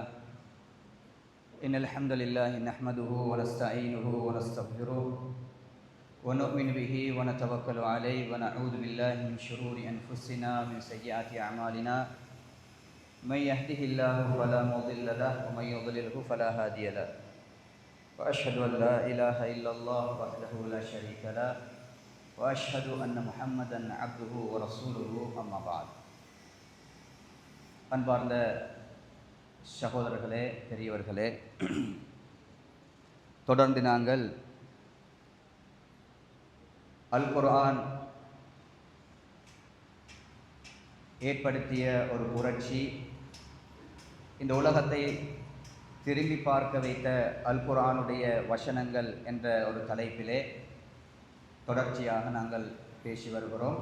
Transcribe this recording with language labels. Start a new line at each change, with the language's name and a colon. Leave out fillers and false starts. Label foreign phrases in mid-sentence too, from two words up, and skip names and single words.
Arabic: إن الحمد لله نحمده ونستعينه ونستغفره ونؤمن به ونتوكل عليه ونعوذ بالله من شرور أنفسنا ومن سيئات أعمالنا. من يهده الله فلا مضل له ومن يضلله فلا هادي له. وأشهد أن لا إله إلا الله وحده لا شريك له وأشهد أن محمدا عبده ورسوله أما بعد.
Tamil: அன்பார்ந்த சகோதரர்களே, பெரியவர்களே, தொடர்ந்து நாங்கள் அல் குர்ஆன் ஏற்படுத்திய ஒரு புரட்சி, இந்த உலகத்தை திரும்பி பார்க்க வைத்த அல் குர்ஆனுடைய வசனங்கள் என்ற ஒரு தலைப்பிலே தொடர்ச்சியாக நாங்கள் பேசி வருகிறோம்.